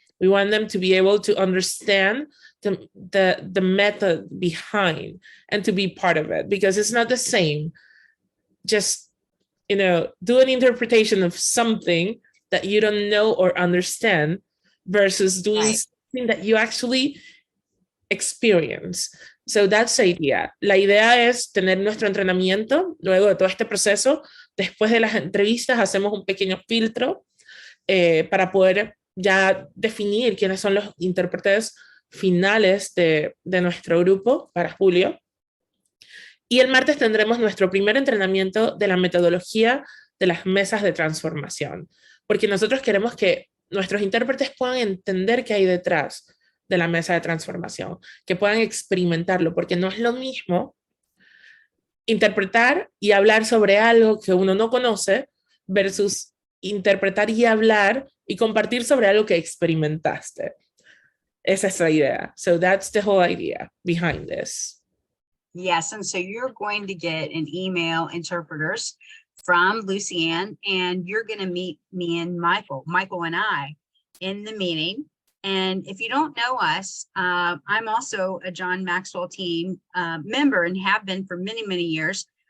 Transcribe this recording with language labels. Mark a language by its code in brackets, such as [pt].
[en] We want them to be able to understand the method behind and to be part of it, because it's not the same just, do an interpretation of something that you don't know or understand versus doing something that you actually experience. So that's the idea. [es] La idea es tener nuestro entrenamiento luego de todo este proceso. Después de las entrevistas hacemos un pequeño filtro para poder ya definir quiénes son los intérpretes finales de nuestro grupo para julio. Y el martes tendremos nuestro primer entrenamiento de la metodología de las mesas de transformación, porque nosotros queremos que nuestros intérpretes puedan entender qué hay detrás de la mesa de transformación, que puedan experimentarlo, porque no es lo mismo interpretar y hablar sobre algo que uno no conoce versus interpretar y hablar y compartir sobre algo que experimentaste. Esa es la idea. [en] So that's the whole idea behind this. Yes, and so you're going to get an email, interpreters, from Lucianne, and you're going to meet me and Michael and I in the meeting. And if you don't know us, I'm also a John Maxwell Team member and have been for many, many years.